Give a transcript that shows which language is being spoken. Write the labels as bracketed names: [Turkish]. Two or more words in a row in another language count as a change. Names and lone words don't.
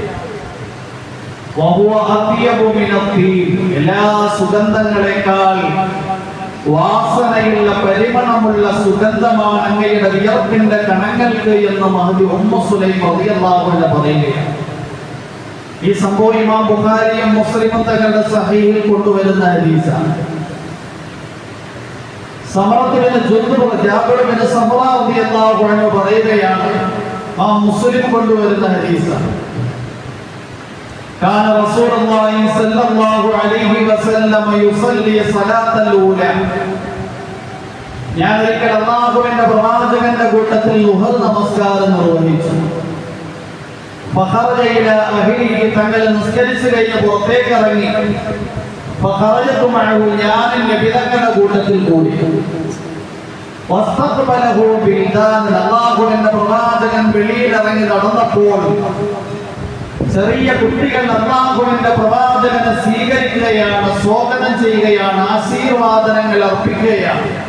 [Malayalam] എല്ലാ സുഗന്ധങ്ങളെക്കാൾ വാസനയുള്ള പരിമളമുള്ള സുഗന്ധമാണ് അങ്ങയുടെ വിയർപ്പിന്റെ കണങ്ങൾക്ക് എന്ന് മഹദി ഉമ്മു സുലൈം [Arabic] رضي الله عنها [Malayalam] പറയുകയാണ്. ഈ സംഭവം ഇമാം ബുഖാരിയും മുസ്ലിമും തങ്ങളുടെ സഹീഹിൽ കൊണ്ടുവരുന്ന ഹദീസാണ്. പറയുകയാണ്, ആ മുസ്ലിം കൊണ്ടുവരുന്ന ഹദീസാണ്. [Arabic] كان رسول الله صلى الله عليه وسلم يصلي صلاة الأولى. [Malayalam] ഞാൻ ഒരിക്കൽ അല്ലാഹുവിന്റെ പ്രവാചകന്റെ കൂട്ടത്തിൽ ളുഹർ നമസ്കാരം നിർവഹിച്ചു. [Arabic] فخرج إلى أهله, [Malayalam] തങ്ങൾ നിസ്കരിച്ചു കഴിഞ്ഞ് പുറത്തേക്ക് ഇറങ്ങി. [Arabic] فخرجت معه, [Malayalam] ഞാൻ നബി തങ്ങളുടെ കൂട്ടത്തിൽ കൂടി. [Arabic] واستقبله الولدان, [Malayalam] അല്ലാഹുവിന്റെ പ്രവാചകൻ വെളിയിൽ ഇറങ്ങി നടന്നപ്പോൾ ചെറിയ കുട്ടികൾ അല്ലാഹുവിന്റെ പ്രവാചകനെ സ്വീകരിക്കുകയാണ്, സ്വാഗതം ചെയ്യുകയാണ്, ആശീർവാദങ്ങൾ അർപ്പിക്കുകയാണ്.